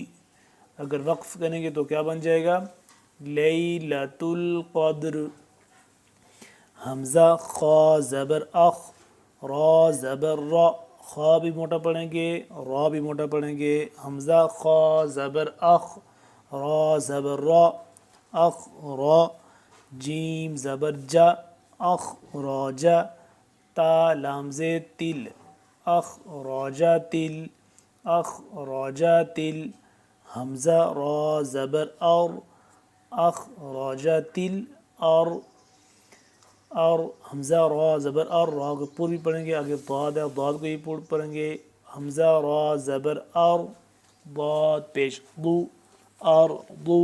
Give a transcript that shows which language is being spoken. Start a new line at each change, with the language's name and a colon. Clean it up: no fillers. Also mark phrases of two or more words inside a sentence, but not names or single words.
Urdu: اگر وقف کریں گے تو کیا بن جائے گا؟
Arabic: لیلۃ القدر۔
Urdu: حمزہ خا زبر اخ، را زبر را، خا بھی موٹا پڑھیں گے، را بھی موٹا پڑھیں گے۔ حمزہ خا زبر اخ، را زبر را، اخ را۔ جیم زبر جا، اخ را جا، تا لام زیر تل، اخ را جا تل، اخ را جا تل۔ حمزہ را زبر اور، اخ را جا تل اور، اور حمزہ را زبر اور، را کو پر بھی پڑھیں گے، آگے ضاد ہے، ضاد کو ہی پر پڑھیں گے۔ حمزہ را زبر اور، ضاد پیش ضو، اور ضو۔